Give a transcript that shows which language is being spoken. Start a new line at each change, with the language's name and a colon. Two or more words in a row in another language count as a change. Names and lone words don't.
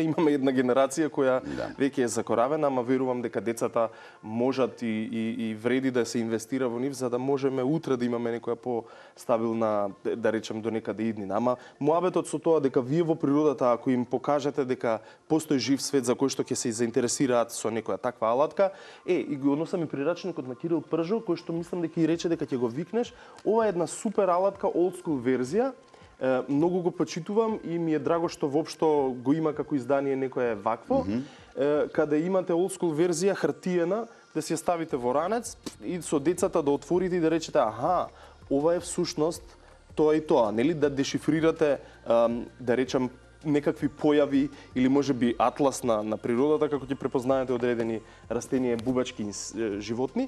Macedonian: Имаме една генерација која веќе е закоравена, ама верувам дека децата можат и вреди да се инвестира во нив за да можеме утре да имаме некоја постабилна, да речем, до некаде иднина. Ама муабетот со тоа дека вие во природата, ако им покажете дека постои жив свет за кој што ќе се заинтересираат со некоја таква алатка, и го односам и прирачникот на Кирил Пржо, кој што мислам дека и рече дека ќе го викнеш, ова е една супер алатка,
English: old school
Macedonian: верзија. Многу го почитувам и ми е драго што воопшто го има како издание некое вакво, каде имате
English: old school
Macedonian: верзија хартиена, да си ја ставите во ранец и со децата да отворите и да речете, аха, ова е всушност тоа и тоа, нели, да дешифрирате, да речам, некакви појави или можеби атлас на природата како ќе препознаете одредени растенија, бубачки животни.